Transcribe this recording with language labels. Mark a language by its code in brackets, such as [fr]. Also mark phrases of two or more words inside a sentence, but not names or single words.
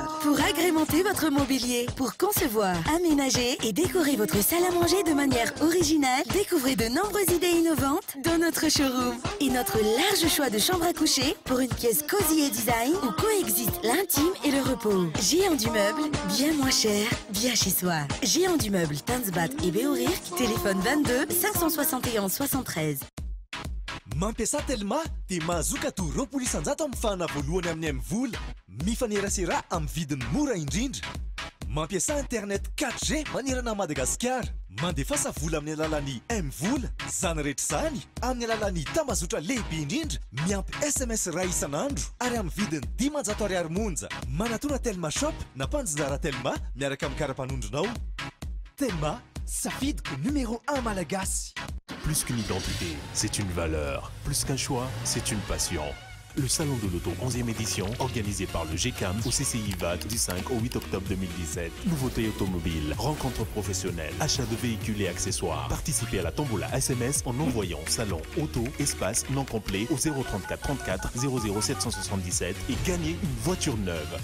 [fr] Pour agrémenter votre mobilier, pour concevoir, aménager et décorer votre salle à manger de manière originale, découvrez de nombreuses idées innovantes dans notre showroom. Et notre large choix de chambres à coucher pour une pièce cosy et design où coexistent l'intime et le repos. Géant du Meuble, bien moins cher, bien chez soi. Géant du Meuble, Tanzbat et Béorirk, téléphone 22 571 73. [mg] Mampiasa Telma dia mahazoka to 20 isanjato amin'ny fahana voalohany amin'ny vola mifanerasera amin'ny vidiny mora indrindra. Mampiasa internet 4G manerana Madagasikara. Mandefasa vola amin'ny alalan'ny M-vola, zany rehetra zany amin'ny alalan'ny tambazotra lehibe indrindra, miampy SMS ray isanandro ary amin'ny vidiny 500 ariary monja. Manatona Telma Shop na Panjara Telma miaraka amin'ny karapanondronao. Telma, safidiko numéro 1 malagasy. [fr] Plus qu'une identité, c'est une valeur. Plus qu'un choix, c'est une passion. Le Salon de l'Auto 11e édition, organisé par le GCAM au CCI VAT du 5 au 8 octobre 2017. Nouveautés automobiles, rencontres professionnelles, achats de véhicules et accessoires. Participez à la tombola SMS en envoyant Salon Auto Espace non complet au 034 34 00 777 et gagnez une voiture neuve.